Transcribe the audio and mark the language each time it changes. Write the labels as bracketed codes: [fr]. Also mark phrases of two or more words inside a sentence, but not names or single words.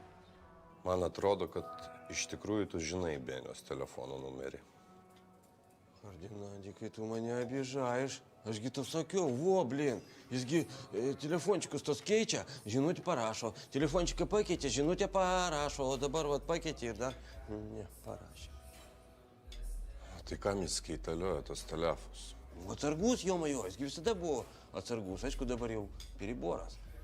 [lt] Man atrodo, kad iš tikrųjų tu žinai Benios telefono numerį. [ru] Фердинандик, ты меня обижаешь. [lt] Aš gi tau sakiau, vo, blin, jisgi telefončikus tos keičia, žinutę parašo. Telefončiką pakeitė, žinutę parašo, o dabar vat pakeitė ir dar neparašė. Tai kam jis keitalioja tos telefus? Atsargus, jo majo, jisgi visada buvo atsargus. Aišku, dabar jau periboras.